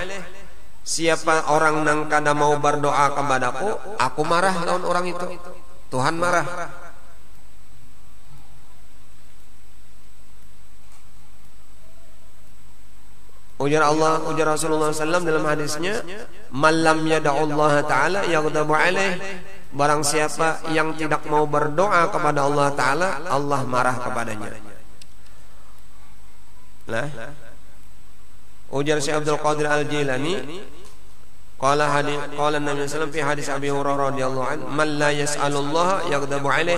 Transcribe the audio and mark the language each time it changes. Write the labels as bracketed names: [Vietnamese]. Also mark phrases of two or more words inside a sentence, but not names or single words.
[Banjar] Siapa orang nang kada mau berdoa kepadaku, aku marah lawan orang itu. [Indonesian] Tuhan marah. Ujar Rasulullah SAW dalam hadisnya, [Arabic] من لم يدع الله تعالى يغضب عليه. [Indonesian] Barang siapa yang tidak mau berdoa kepada Allah Ta'ala, Allah marah kepadanya. [Banjar] Nah, ujar [Arabic] Syekh Abdul Qadir Al-Jilani, قال النبي صلى الله في حديث أبي هريرة رضي الله عنه، من لا يسأل الله يغضب عليه.